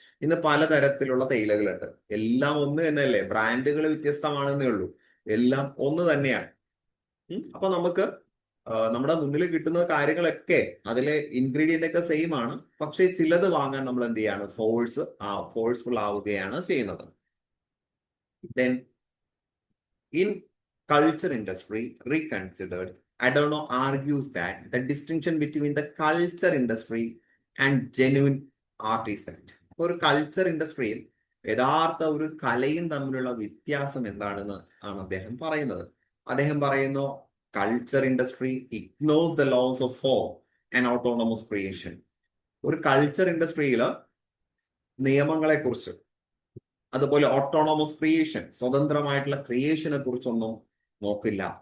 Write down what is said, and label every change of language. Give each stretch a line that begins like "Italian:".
Malayalam: ഇന്ന് പലതരത്തിലുള്ള തേയിലകളുണ്ട്. എല്ലാം ഒന്ന് തന്നെയല്ലേ, ബ്രാൻഡുകൾ വ്യത്യസ്തമാണെന്നേ ഉള്ളൂ, എല്ലാം ഒന്ന് തന്നെയാണ്. അപ്പൊ നമുക്ക് നമ്മുടെ മുന്നിൽ കിട്ടുന്ന കാര്യങ്ങളൊക്കെ, അതിലെ ഇൻഗ്രീഡിയന്റ് ഒക്കെ സെയിം ആണ്. പക്ഷെ ചിലത് വാങ്ങാൻ നമ്മൾ എന്ത് ചെയ്യാണ്, ഫോഴ്സ്ഫുൾ ആവുകയാണ് ചെയ്യുന്നത്.
English: Then in culture industry reconsidered, Adorno argues that the distinction between the culture industry and genuine art is that.
Malayalam: ഒരു കൾച്ചർ ഇൻഡസ്ട്രിയിൽ യഥാർത്ഥ ഒരു കലയും തമ്മിലുള്ള വ്യത്യാസം എന്താണെന്ന് ആണ് അദ്ദേഹം പറയുന്നത്. അദ്ദേഹം പറയുന്നു,
English: Culture industry ignores the loss of form and autonomous creation.
Malayalam: ഒരു കൾച്ചർ ഇൻഡസ്ട്രിയിൽ നിയമങ്ങളെ കുറിച്ച്, അതുപോലെ ഓട്ടോണമസ് ക്രിയേഷൻ, സ്വതന്ത്രമായിട്ടുള്ള ക്രിയേഷനെ കുറിച്ചൊന്നും നോക്കില്ല.